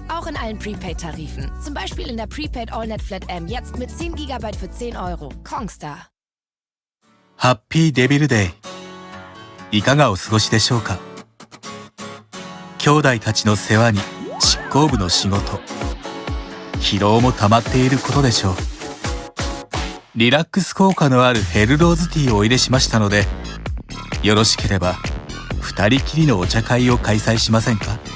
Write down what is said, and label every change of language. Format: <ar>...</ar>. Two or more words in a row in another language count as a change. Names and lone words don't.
<de>Auch in allen Prepaid-Tarifen. Zum Beispiel in der Prepaid</de> <en>AllNet Flat</en> <de>M jetzt mit 10 GB für 10 €. Kongstar.</de> <ja>ハッピーデビルデイ。いかがお過ごしでしょうか。兄弟たちの世話に執行部の仕事。疲労も溜まっていることでしょう。リラックス効果のあるヘルローズティーをお入れしましたので、よろしければ二人きりのお茶会を開催しませんか。</ja>